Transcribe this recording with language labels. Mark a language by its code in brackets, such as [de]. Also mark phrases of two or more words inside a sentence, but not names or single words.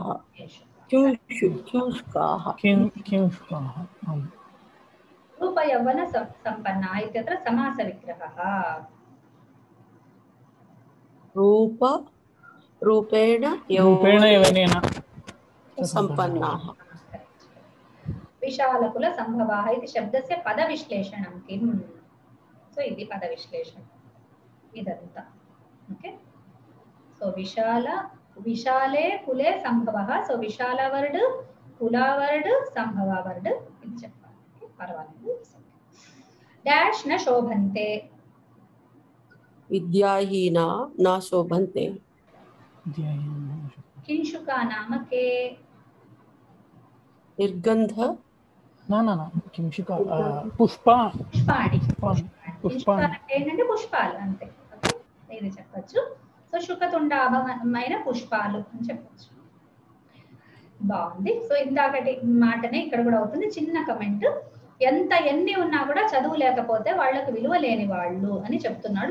[sa] కింశుకాః, కింశుకాః. రూపయవన సంపన్నా ఇత్యత్ర సమాస విగ్రహः. రూపేణ రూపేణ యవనేన सम्पन्नाः। विशालकुल संभवाः इति शब्दस्य पदविश्लेषणं किम्? [te] సో ఇది పద విశ్లేషణ ఇదంతా. [en] okay, so [sa] విశాలే కులే సంభవः. [te] సో విశాల వర్డ్, కుల వర్డ్, సంభవ వర్డ్ ఇది చెప్పాలి. పర్వాలేదు. డాష్ [sa] న శోభంతే. विद्याहीना न शोभन्ते। किंशुका नाम के? निर्गंध ना किंशुका పుష్పాణి [te] ఏంటంటే పుష్పాలు అంతే. ఇది చెప్పచ్చు. సో శుకతుండాభమైన పుష్పాలు అని చెప్పచ్చు. బాగుంది. సో ఇందాకటి మాటనే ఇక్కడ కూడా అవుతుంది. చిన్న కమెంట్, ఎన్ని ఉన్నా కూడా చదువు లేకపోతే వాళ్ళకు విలువ లేని వాళ్ళు అని చెప్తున్నాడు.